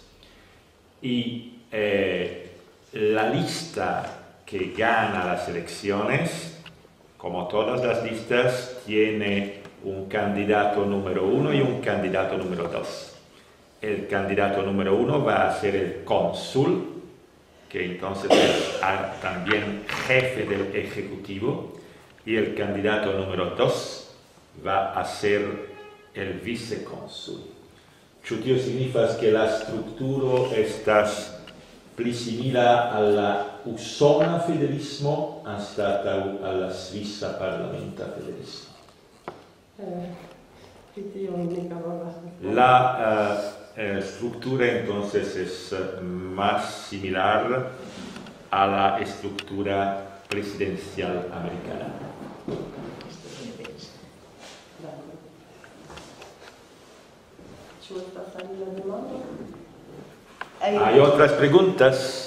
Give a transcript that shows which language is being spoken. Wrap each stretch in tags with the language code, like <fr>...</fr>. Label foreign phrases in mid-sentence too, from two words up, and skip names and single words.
<es>Y la lista que gana las elecciones, como todas las listas, tiene un candidato número 1 y un candidato número 2. El candidato número 1 va a ser el cónsul, que entonces es también jefe del Ejecutivo, y el candidato número 2 va a ser el vicecónsul.</es> <eo>Ĉu tio signifas que la strukturo estas pli simila al la usona federalismo anstataŭ al la svisa parlamenta federalismo?</eo> <es>La estructura entonces es más similar a la estructura presidencial americana. ¿Hay otras preguntas?</es>